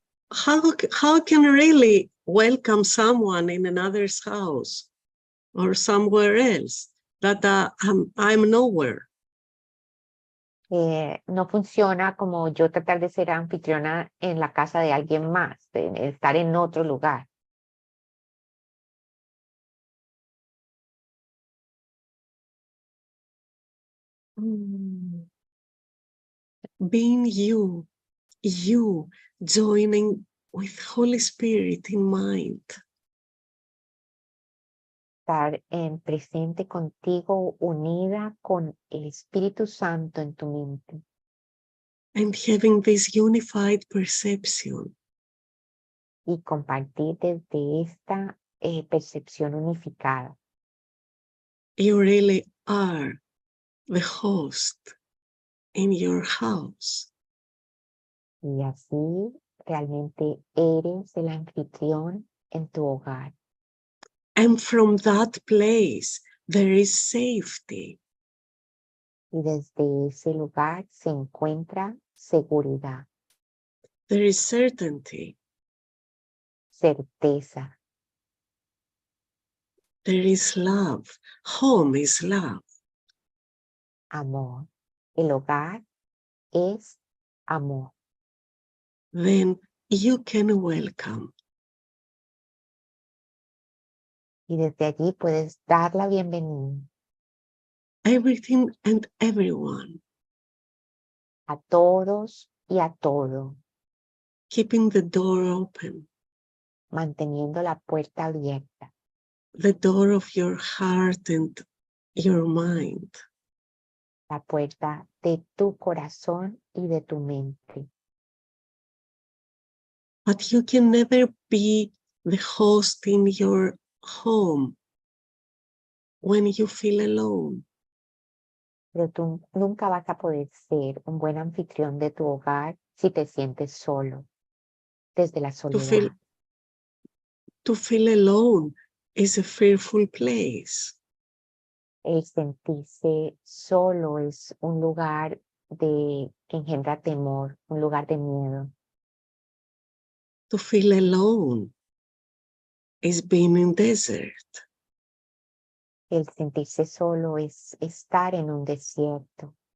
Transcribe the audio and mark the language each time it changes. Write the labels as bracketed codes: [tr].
[en] How can I really welcome someone in another's house or somewhere else that I'm nowhere? [es] No funciona como yo tratar de ser anfitriona en la casa de alguien más, de estar en otro lugar. [en] Being you joining with Holy Spirit in mind. [es] Estar en presente contigo, unida con el Espíritu Santo en tu mente. [en] And having this unified perception. [es] Y compartir desde esta percepción unificada. [en] You really are the host in your house. [es] Y así realmente eres el anfitrión en tu hogar. [en] And from that place, there is safety. [es] Y desde ese lugar se encuentra seguridad, [en] There is certainty. [es] certeza, [en] There is love. Home is love. [es] amor. El hogar es amor. [en] Then you can welcome. [es] Y desde allí puedes dar la bienvenida [en] Everything and everyone, [es] a todos y a todo, [en] keeping the door open, [es] manteniendo la puerta abierta, [en] the door of your heart and your mind. [es] la puerta de tu corazón y de tu mente. [en] But you can never be the host in your home when you feel alone. [es] Pero tú nunca vas a poder ser un buen anfitrión de tu hogar si te sientes solo, desde la soledad. [en] To feel alone is a fearful place. [es] El sentirse solo es un lugar que engendra temor, un lugar de miedo. [en] To feel alone is being in desert. [es] El sentirse solo es estar en un desierto.